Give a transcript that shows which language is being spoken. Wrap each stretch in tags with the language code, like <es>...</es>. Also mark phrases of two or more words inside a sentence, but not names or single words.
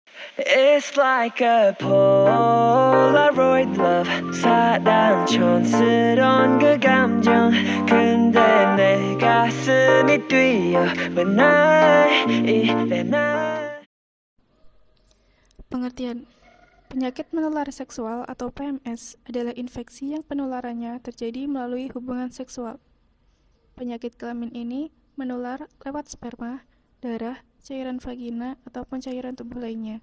<en>It's like a Polaroid love</en> <ko>사랑 촌스러운 그 감정 근데 내 가슴이 뛰어</ko> <en>when I</en> <ko>이래 나.</ko> <id>Pengertian. Penyakit menular seksual atau PMS adalah infeksi yang penularannya terjadi melalui hubungan seksual. Penyakit kelamin ini menular lewat sperma, darah, cairan vagina, ataupun cairan tubuh lainnya.</id>